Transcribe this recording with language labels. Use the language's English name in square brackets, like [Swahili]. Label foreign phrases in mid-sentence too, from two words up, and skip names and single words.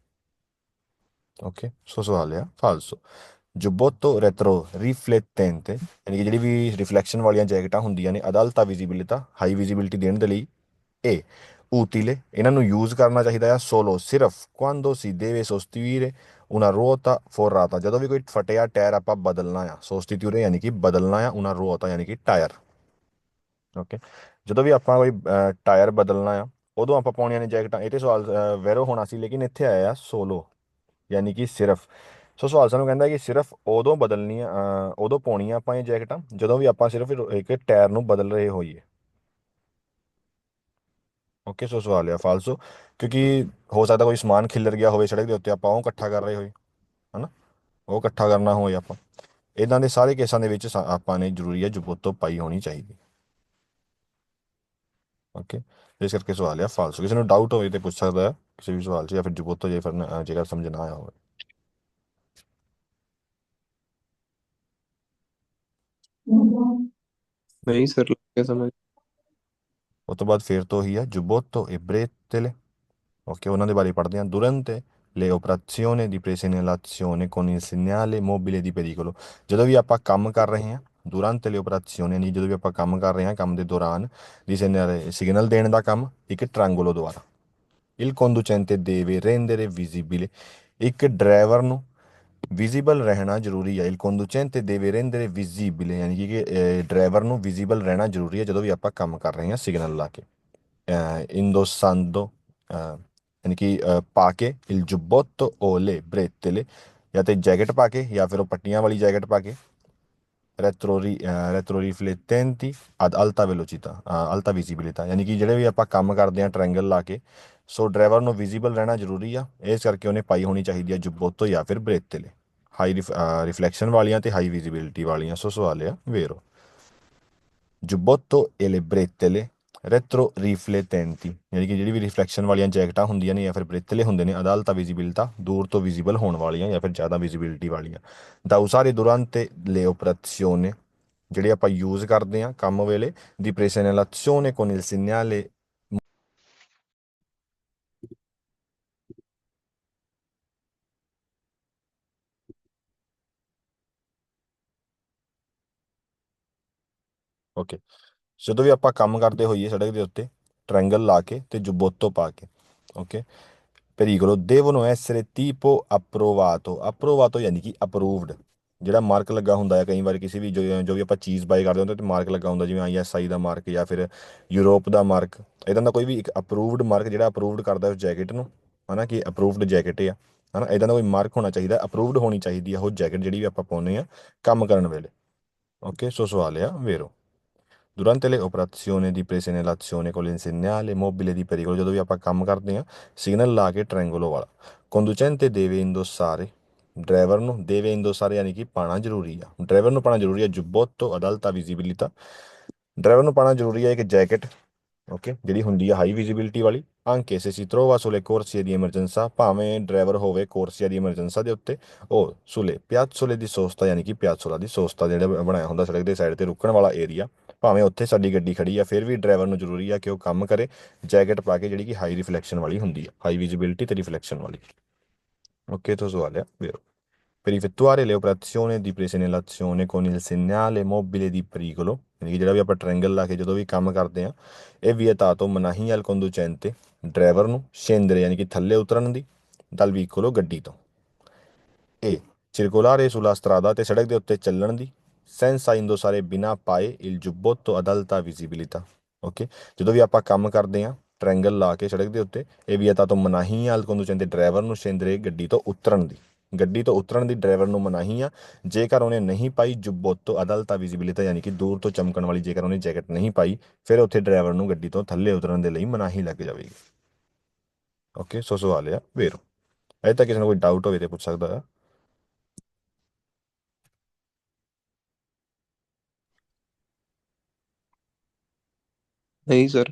[Punjabi] ਓਕੇ, ਸੋ ਸਵਾਲ ਆ ਫਾਲਸੋ। [Italian] giubbotto retro riflettente [Punjabi] ਯਾਨੀ ਕਿ ਜਿਹੜੀ ਵੀ ਰਿਫਲੈਕਸ਼ਨ ਵਾਲੀਆਂ ਜੈਕਟਾਂ ਹੁੰਦੀਆਂ ਨੇ [Italian] alta visibilità [English] high visibility [Punjabi] ਦੇਣ ਦੇ ਲਈ ਇਹ ਊਤੀਲੇ, ਇਹਨਾਂ ਨੂੰ ਯੂਜ਼ ਕਰਨਾ ਚਾਹੀਦਾ ਆ ਸੋਲੋ ਸਿਰਫ [Italian] quando si deve sostituire una ruota forrata, [Punjabi] ਜਦੋਂ ਵੀ ਕੋਈ ਫਟਿਆ ਟਾਇਰ ਆਪਾਂ ਬਦਲਣਾ ਆ, ਸੋਸਟੀਟਿਊਰੇ ਯਾਨੀ ਕਿ ਬਦਲਣਾ ਆ, [Italian] una ruota [Punjabi] ਯਾਨੀ ਕਿ ਟਾਇਰ। ਓਕੇ, ਜਦੋਂ ਵੀ ਆਪਾਂ ਕੋਈ ਟਾਇਰ ਬਦਲਣਾ ਆ ਉਦੋਂ ਆਪਾਂ ਪਾਉਣੀਆਂ ਨੇ ਜੈਕਟਾਂ। ਇਹ ਤੇ ਸਵਾਲ ਵੈਰੋ ਹੋਣਾ ਸੀ ਲੇਕਿਨ ਇੱਥੇ ਆਇਆ ਸੋਲੋ ਯਾਨੀ ਕਿ ਸਿਰਫ। ਸੋ ਸਵਾਲ ਸਾਨੂੰ ਕਹਿੰਦਾ ਕਿ ਸਿਰਫ ਉਦੋਂ ਬਦਲਣੀਆਂ ਉਦੋਂ ਪਾਉਣੀਆਂ ਆਪਾਂ ਇਹ ਜੈਕਟਾਂ ਜਦੋਂ ਵੀ ਆਪਾਂ ਸਿਰਫ ਇੱਕ ਟਾਇਰ ਨੂੰ ਬਦਲ ਰਹੇ ਹੋਈਏ। ਓਕੇ, ਸੋ ਸਵਾਲ ਆ ਫਾਲਸੋ, ਕਿਉਂਕਿ ਹੋ ਸਕਦਾ ਕੋਈ ਸਮਾਨ ਖਿਲਰ ਗਿਆ ਹੋਵੇ ਸੜਕ ਦੇ ਉੱਤੇ, ਆਪਾਂ ਉਹ ਇਕੱਠਾ ਕਰ ਰਹੇ ਹੋਏ, ਹਨਾ, ਉਹ ਇਕੱਠਾ ਕਰਨਾ ਹੋਏ ਆਪਾਂ। ਇਦਾਂ ਦੇ ਸਾਰੇ ਕੇਸਾਂ ਦੇ ਵਿੱਚ ਆਪਾਂ ਨੇ ਜ਼ਰੂਰੀ ਹੈ ਜੁਬੋਤੋ ਪਾਈ ਹੋਣੀ ਚਾਹੀਦੀ। ਓਕੇ, ਇਸ ਕਰਕੇ ਸਵਾਲ ਆ ਫਾਲਸੋ। ਕਿਸੇ ਨੂੰ ਡਾਊਟ ਹੋਵੇ ਤੇ ਪੁੱਛ ਸਕਦਾ ਹੈ ਕਿਸੇ ਵੀ ਸਵਾਲ 'ਚ, ਜਾਂ ਫਿਰ ਜੁਬੋਤੋ ਜੇ ਫਿਰ ਜੇਕਰ ਸਮਝ ਨਾ ਆਇਆ ਹੋਵੇ। [Hindi] नहीं सर, लग गया समझ। [Punjabi] ਉਸ ਤੋਂ ਬਾਅਦ ਫਿਰ ਤੋਂ ਹੀ ਆ ਜੁਬੋਤੋ [Italian] e bretelle। [Punjabi] ਓਕੇ, ਉਹਨਾਂ ਦੇ ਬਾਰੇ ਪੜ੍ਹਦੇ ਹਾਂ। [Italian] durante le operazioni di presegnalazione con il segnale mobile di pericolo, [Punjabi] ਜਦੋਂ ਵੀ ਆਪਾਂ ਕੰਮ ਕਰ ਰਹੇ ਹਾਂ [Italian] durante le operazioni [Punjabi] ਯਾਨੀ ਜਦੋਂ ਵੀ ਆਪਾਂ ਕੰਮ ਕਰ ਰਹੇ ਹਾਂ ਕੰਮ ਦੇ ਦੌਰਾਨ ਦੀ ਸਿਗਨਲ ਦੇਣ ਦਾ ਕੰਮ ਇੱਕ ਟ੍ਰਾਂਗੋਲੋ ਦੁਆਰਾ। [Italian] il conducente deve rendere visibile, [Punjabi] ਇੱਕ ਡਰਾਈਵਰ ਨੂੰ ਵਿਜ਼ੀਬਲ ਰਹਿਣਾ ਜ਼ਰੂਰੀ ਹੈ। [Italian] il conducente deve rendere visibile [Punjabi] ਯਾਨੀ ਕਿ ਡਰਾਈਵਰ ਨੂੰ ਵਿਜ਼ੀਬਲ ਰਹਿਣਾ ਜ਼ਰੂਰੀ ਹੈ ਜਦੋਂ ਵੀ ਆਪਾਂ ਕੰਮ ਕਰ ਰਹੇ ਹਾਂ ਸਿਗਨਲ ਲਾ ਕੇ। [Italian] indossando [Punjabi] ਯਾਨੀ ਕਿ ਪਾ ਕੇ [Italian] il giubbotto o le bretelle, [Punjabi] ਜਾਂ ਤੇ ਜੈਕਟ ਪਾ ਕੇ ਜਾਂ ਫਿਰ ਉਹ ਪੱਟੀਆਂ ਵਾਲੀ ਜੈਕਟ ਪਾ ਕੇ। [Italian] retroriflettenti ad alta velocità, alta visibilità, [Punjabi] ਯਾਨੀ ਕਿ ਜਿਹੜੇ ਵੀ ਆਪਾਂ ਕੰਮ ਕਰਦੇ ਹਾਂ ਟ੍ਰਾਇੰਗਲ ਲਾ ਕੇ, ਸੋ ਡਰਾਈਵਰ ਨੂੰ ਵਿਜ਼ੀਬਲ ਰਹਿਣਾ ਜ਼ਰੂਰੀ ਆ, ਇਸ ਕਰਕੇ ਉਹਨੇ ਪਾਈ ਹੋਣੀ ਚਾਹੀਦੀ ਆ ਜੁਬੋਤੋ ਜਾਂ ਫਿਰ ਬਰੇਤੇਲੇ, [English] high reflection [Punjabi] ਵਾਲੀਆਂ ਤੇ [English] high visibility [Punjabi] ਵਾਲੀਆਂ। ਸੋ ਸਵਾਲ ਆ [Italian] ਵੇਰੋ, ਜੁਬੋਤੋ e le bretelle retro riflettenti, [Punjabi] ਯਾਨੀ ਕਿ ਜਿਹੜੀ ਵੀ ਰਿਫਲੈਕਸ਼ਨ ਵਾਲੀਆਂ ਜੈਕਟਾਂ ਹੁੰਦੀਆਂ ਨੇ ਜਾਂ ਫਿਰ ਬ੍ਰੇਤਲੇ ਹੁੰਦੇ ਨੇ [Italian] alta visibilità [Punjabi] ਦੂਰ ਤੋਂ ਵਿਜ਼ੀਬਲ ਹੋਣ ਵਾਲੀਆਂ ਜਾਂ ਫਿਰ ਜ਼ਿਆਦਾ ਵਿਜ਼ਿਬਿਲਿਟੀ ਵਾਲੀਆਂ। [Italian] da usare durante le operazioni, [Punjabi] ਜਿਹੜੇ ਆਪਾਂ ਯੂਜ਼ ਕਰਦੇ ਹਾਂ ਕੰਮ ਵੇਲੇ, ਦੀ [Italian] presegnalazione con il segnale। [Punjabi] ਓਕੇ, ਜਦੋਂ ਵੀ ਆਪਾਂ ਕੰਮ ਕਰਦੇ ਹੋਈਏ ਸੜਕ ਦੇ ਉੱਤੇ ਟ੍ਰਾਇੰਗਲ ਲਾ ਕੇ ਤੇ ਜੁਬੋਤੋ ਪਾ ਕੇ। ਓਕੇ, [Italian] pericolo devono essere tipo approvato, approvato [Punjabi] ਯਾਨੀ ਕਿ ਅਪਰੂਵਡ, ਜਿਹੜਾ ਮਾਰਕ ਲੱਗਾ ਹੁੰਦਾ ਹੈ ਕਈ ਵਾਰ ਕਿਸੇ ਵੀ ਜੋ ਵੀ ਆਪਾਂ ਚੀਜ਼ ਬਾਈ ਕਰਦੇ ਹੁੰਦੇ ਤੇ ਮਾਰਕ ਲੱਗਾ ਹੁੰਦਾ, ਜਿਵੇਂ ISI ਦਾ ਮਾਰਕ ਜਾਂ ਫਿਰ ਯੂਰਪ ਦਾ ਮਾਰਕ, ਇਦਾਂ ਦਾ ਕੋਈ ਵੀ ਇੱਕ [English] approved mark [Punjabi] ਜਿਹੜਾ ਅਪਰੂਵਡ ਕਰਦਾ ਉਸ ਜੈਕਟ ਨੂੰ, ਹਨਾ, ਕਿ [English] approved jacket [Punjabi] ਆ, ਹਨਾ, ਇਦਾਂ ਦਾ ਕੋਈ ਮਾਰਕ ਹੋਣਾ ਚਾਹੀਦਾ, ਅਪਰੂਵਡ ਹੋਣੀ ਚਾਹੀਦੀ ਆ ਉਹ ਜੈਕਟ ਜਿਹੜੀ ਵੀ ਆਪਾਂ ਪਾਉਂਦੇ ਆ ਕੰਮ ਕਰਨ ਵੇਲੇ। ਓਕੇ, ਸੋ ਸਵਾਲ ਆ ਵੇਰੋ, [Italian] durante le operazioni di presegnalazione con il segnale mobile di pericolo, [Punjabi] ਜਦੋਂ ਵੀ ਆਪਾਂ ਕੰਮ ਕਰਦੇ ਹਾਂ ਸਿਗਨਲ ਲਾ ਕੇ ਟ੍ਰਾਇੰਗੋਲੋ ਵਾਲਾ। [Italian] conducente deve indossare, [Punjabi] ਡਰਾਈਵਰ ਨੂੰ [Italian] deve indossare [Punjabi] ਯਾਨੀ ਕਿ ਪਾਣਾ ਜ਼ਰੂਰੀ ਆ, ਡਰਾਈਵਰ ਨੂੰ ਪਾਣਾ ਜ਼ਰੂਰੀ ਆ ਜੁਬੋਤੋ [Italian] ad alta visibilità, [Punjabi] ਡਰਾਈਵਰ ਨੂੰ ਪਾਣਾ ਜ਼ਰੂਰੀ ਹੈ ਇੱਕ ਜੈਕਟ, ਓਕੇ, ਜਿਹੜੀ ਹੁੰਦੀ ਆ [English] high visibility [Punjabi] ਵਾਲੀ। [Italian] anche se si trova sulle corsie di emergenza, [Punjabi] ਭਾਵੇਂ ਡਰਾਈਵਰ ਹੋਵੇ [Italian] corsia di emergenza [Punjabi] ਦੇ ਉੱਤੇ, ਉਹ [Italian] sulle piazzole di sosta [Punjabi] ਯਾਨੀ ਕਿ [Italian] piazzola di sosta [Punjabi] ਜਿਹੜਾ ਬਣਾਇਆ ਹੁੰਦਾ ਸੜਕ ਦੇ ਸਾਈਡ ਤੇ ਰੁਕਣ ਵਾਲਾ ਏਰੀਆ, ਭਾਵੇਂ ਉੱਥੇ ਸਾਡੀ ਗੱਡੀ ਖੜੀ ਆ ਫਿਰ ਵੀ ਡਰਾਈਵਰ ਨੂੰ ਜ਼ਰੂਰੀ ਆ ਕਿ ਉਹ ਕੰਮ ਕਰੇ ਜੈਕਟ ਪਾ ਕੇ ਜਿਹੜੀ ਕਿ [English] high reflection [Punjabi] ਵਾਲੀ ਹੁੰਦੀ ਆ, [English] high visibility [Punjabi] ਤੇ ਰਿਫਲੈਕਸ਼ਨ ਵਾਲੀ। ਓਕੇ, ਤੋਂ ਸਵਾਲ ਆ [Italian] vero, per effettuare le operazioni di presegnalazione con il segnale mobile di pericolo, [Punjabi] ਯਾਨੀ ਕਿ ਜਿਹੜਾ ਵੀ ਆਪਾਂ ਟ੍ਰਾਇੰਗਲ ਲਾ ਕੇ ਜਦੋਂ ਵੀ ਕੰਮ ਕਰਦੇ ਆ, ਇਹ vietato ਮਨਾਹੀ [Italian] al conducente, [Punjabi] ਡਰਾਈਵਰ ਨੂੰ scendere ਯਾਨੀ ਕਿ ਥੱਲੇ ਉਤਰਨ ਦੀ [Italian] dal veicolo [Punjabi] ਗੱਡੀ ਤੋਂ, [Italian] e circolare sulla strada [Punjabi] ਤੇ ਸੜਕ ਦੇ ਉੱਤੇ ਚੱਲਣ ਦੀ [Italian] senza indossare [Punjabi] ਬਿਨਾ ਪਾਏ [Italian] il giubbotto ad alta visibilità। [Punjabi] ਓਕੇ, ਜਦੋਂ ਵੀ ਆਪਾਂ ਕੰਮ ਕਰਦੇ ਆ ਟ੍ਰਾਇੰਗਲ ਲਾ ਕੇ ਸੜਕ ਦੇ ਉੱਤੇ, ਇਹ vietato ਮਨਾਹੀ [Italian] al conducente [Punjabi] ਡਰਾਈਵਰ ਨੂੰ scendere ਗੱਡੀ ਤੋਂ ਉਤਰਨ ਦੀ, ਗੱਡੀ ਤੋਂ ਉਤਰਨ ਦੀ ਡਰਾਈਵਰ ਨੂੰ ਮਨਾਹੀ ਆ, ਜੇਕਰ ਉਹਨੇ ਨਹੀਂ ਪਾਈ ਜੁਬੋਤੋ [Italian] ad alta visibilità [Punjabi] ਯਾਨੀ ਕਿ ਦੂਰ ਤੋਂ ਚਮਕਣ ਵਾਲੀ ਜੇਕਰ ਉਹਨੇ ਜੈਕਟ ਨਹੀਂ ਪਾਈ, ਫਿਰ ਉੱਥੇ ਡਰਾਈਵਰ ਨੂੰ ਗੱਡੀ ਤੋਂ ਥੱਲੇ ਉਤਰਨ ਦੇ ਲਈ ਮਨਾਹੀ ਲੱਗ ਜਾਵੇਗੀ। ਓਕੇ, ਸੋ ਸਵਾਲ ਆ ਵੇਰੋ। ਅਜੇ ਤੱਕ ਕਿਸੇ ਨੂੰ ਕੋਈ ਡਾਊਟ ਹੋਵੇ ਤੇ ਪੁੱਛ ਸਕਦਾ ਆ। [Hindi] नहीं सर।